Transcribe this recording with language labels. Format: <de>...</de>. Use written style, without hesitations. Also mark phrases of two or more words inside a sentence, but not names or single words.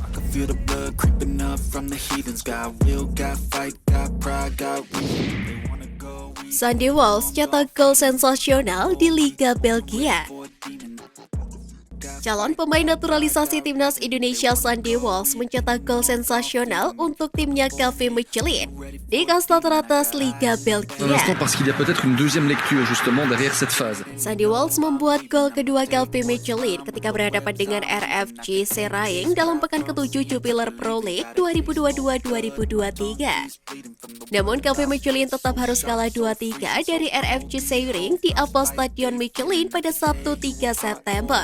<id>Sandy Walsh cetak gol sensasional di Liga Belgia. Calon pemain naturalisasi timnas Indonesia Sandy Walsh mencetak gol sensasional untuk timnya Calvi Michelin di kasta teratas Liga</id> <fr>Un</fr> <id>Belgia.</id> <fr>instant parce qu'il y a peut-être une deuxième lecture justement derrière cette phase.</fr> <id>Sandy Walsh membuat gol kedua Calvi Michelin ketika berhadapan dengan RFC Seraing dalam pekan ke-7 Jupiler Pro League 2022-2023. Namun Calvi Michelin tetap harus kalah 2-3 dari RFC Seraing di Apple Stadion Michelin pada Sabtu 3 September.</id>